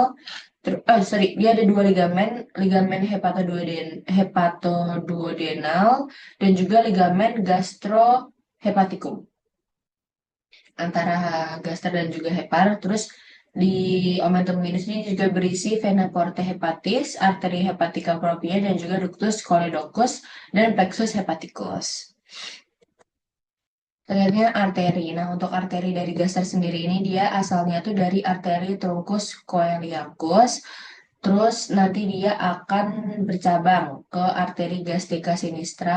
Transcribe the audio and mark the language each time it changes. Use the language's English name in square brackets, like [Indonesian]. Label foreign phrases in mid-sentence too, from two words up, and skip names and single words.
[Indonesian] Dia ada dua ligamen, ligamen hepatoduodenal dan juga ligamen gastrohepaticum antara gaster dan juga hepar. Terus di omentum minus ini juga berisi [Latin] vena porta hepatis, [Indonesian] arteri [Latin] hepatica propria [Indonesian] dan juga [Latin] ductus choledochus [Indonesian] dan [Latin] plexus hepaticus. [Indonesian] Selanjutnya arteri. Nah, untuk arteri dari gaster sendiri ini dia asalnya tuh dari arteri [Latin] truncus coeliacus. [Indonesian] Terus nanti dia akan bercabang ke arteri [Latin] gastrica sinistra.